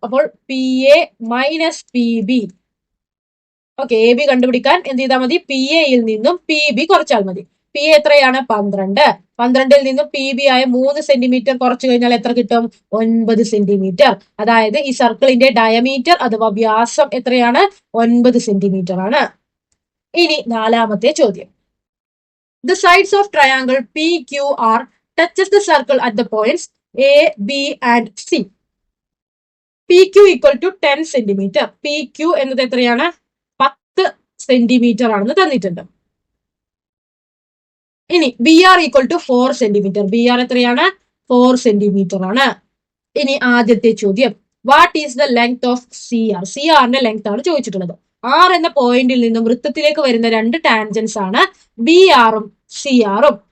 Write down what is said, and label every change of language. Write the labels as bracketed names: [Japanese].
[Malayalam] അപ്പോൾ PA minus PB. Okay, AB കണ്ടുപിടിക്കാൻ എന്ത് ചെയ്താൽ മതി? PA നിന്നും PB കുറച്ചാൽ മതി. PA എത്രയാണ്? 12. 12ൽ നിന്നും PB ആയ 3 സെന്റിമീറ്റർ കുറച്ചു കഴിഞ്ഞാൽ എത്ര കിട്ടും? 9 സെന്റിമീറ്റർ. അതായത് ഈ സർക്കിളിന്റെ ഡയമീറ്റർ അഥവാ വ്യാസം എത്രയാണ്? 9 സെന്റിമീറ്റർ ആണ്. ഇനി നാലാമത്തെ ചോദ്യം. [English] The sides of triangle PQR touches the circle at the points A, B and C. PQ equal to 10 centimetre. [Malayalam] PQ എന്നത് എത്രയാണ്? 10 സെന്റിമീറ്റർ ആണെന്ന് തന്നിട്ടുണ്ട്. ഇനി BR equal to 4 centimetre. BR എത്രയാണ്? 4 സെന്റിമീറ്റർ ആണ്. ഇനി ആദ്യത്തെ ചോദ്യം. [English] What is the length of CR? [Malayalam] CRന്റെ length ആണ് ചോദിച്ചിട്ടുള്ളത്. R എന്ന പോയിന്റിൽ നിന്നും വൃത്തത്തിലേക്ക് വരുന്ന രണ്ട് ടാൻജൻസ് ആണ് BRഉം CRഉം.